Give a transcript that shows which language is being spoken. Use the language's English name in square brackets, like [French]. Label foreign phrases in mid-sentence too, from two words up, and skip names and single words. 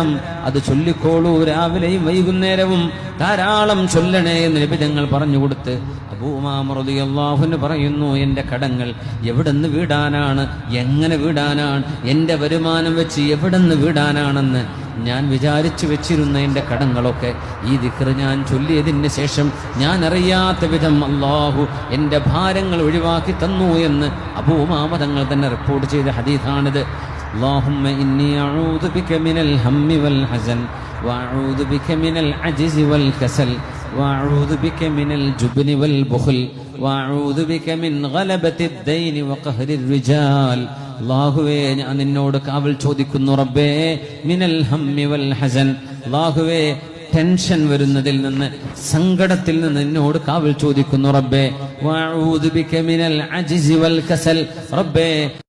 [Malayalam] അത് ചൊല്ലിക്കോളൂ, രാവിലെയും വൈകുന്നേരവും ധാരാളം ചൊല്ലണേ എന്ന് നബി തങ്ങൾ പറഞ്ഞു കൊടുത്ത് അബൂ ഉമാമ [Arabic] رضي الله عنه [Malayalam] പറയുന്നു, എന്റെ കടങ്ങൾ എവിടെന്ന് വീടാനാണ്, എങ്ങനെ വീടാനാണ്, എന്റെ വരുമാനം വെച്ച് എവിടെന്ന് വീടാനാണെന്ന് ഞാൻ വിചാരിച്ചു വെച്ചിരുന്ന എന്റെ കടങ്ങളൊക്കെ ഈ ദിക്ർ ഞാൻ ചൊല്ലിയതിന് ശേഷം ഞാൻ അറിയാത്ത വിധം അല്ലാഹു എന്റെ ഭാരങ്ങൾ ഒഴിവാക്കി തന്നു എന്ന് അബൂ ഉമാമ തങ്ങൾ തന്നെ റിപ്പോർട്ട് ചെയ്ത ഹദീസാണിത്. [Arabic] اللهم إني أعوذ بك من الهم والحزن وأعوذ بك من العجز والكسل وأعوذ بك من الجبن والبخل وأعوذ بك من غلبة الدين وقهر الرجال. [Malayalam] അല്ലാഹുവേ, ഞാൻ നിന്നോട് കാവൽ ചോദിക്കുന്നു റബ്ബേ, [Arabic] من الهم والحزن, [Malayalam] അല്ലാഹുവേ ടെൻഷൻ വരുന്നതിൽ നിന്ന്, സങ്കടത്തിൽ നിന്ന് നിന്നോട് കാവൽ ചോദിക്കുന്നു റബ്ബേ. [Arabic] وأعوذ بك من العجز والكسل, റബ്ബേ